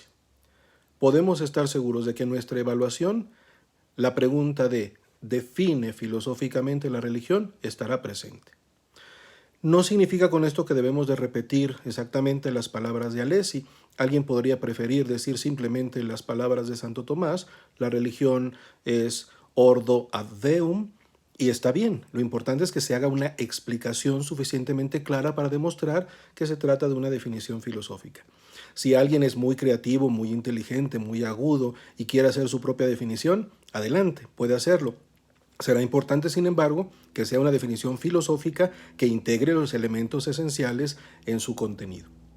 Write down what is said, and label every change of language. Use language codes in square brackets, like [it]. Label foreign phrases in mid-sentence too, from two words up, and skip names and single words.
[es] Podemos estar seguros de que en nuestra evaluación, la pregunta de ¿define filosóficamente la religión? Estará presente. No significa con esto que debemos de repetir exactamente las palabras de Alesi. Alguien podría preferir decir simplemente las palabras de Santo Tomás: la religión es [la] ordo ad deum, [es] y está bien. Lo importante es que se haga una explicación suficientemente clara para demostrar que se trata de una definición filosófica. Si alguien es muy creativo, muy inteligente, muy agudo y quiere hacer su propia definición, adelante, puede hacerlo. Será importante, sin embargo, que sea una definición filosófica que integre los elementos esenciales en su contenido.